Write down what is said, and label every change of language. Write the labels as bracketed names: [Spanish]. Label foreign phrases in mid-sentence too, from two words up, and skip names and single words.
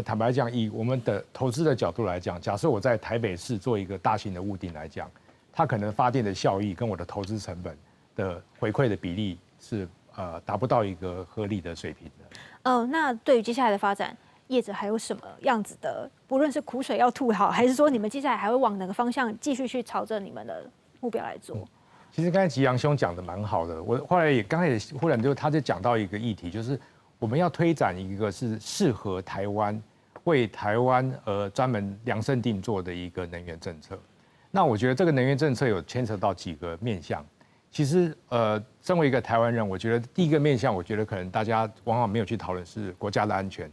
[Chinese] 坦白講，以我們的投資的角度來講，假設我在台北市做一個大型的屋頂來講，它可能發電的效益跟我的投資成本的回饋的比例是達不到一個合理的水平的。那對於接下來的發展，業者還有什麼樣子的？不論是苦水要吐好，還是說你們接下來還會往哪個方向繼續去朝着你們的目標來做？其實剛才吉陽兄講的蠻好的，我後來也剛才也忽然就他就講到一個議題，就是我们要推展一个是适合台湾、为台湾而专门量身定做的一个能源政策。那我觉得这个能源政策有牵扯到几个面向。其实，身为一个台湾人，我觉得第一个面向，我觉得可能大家往往没有去讨论是国家的安全。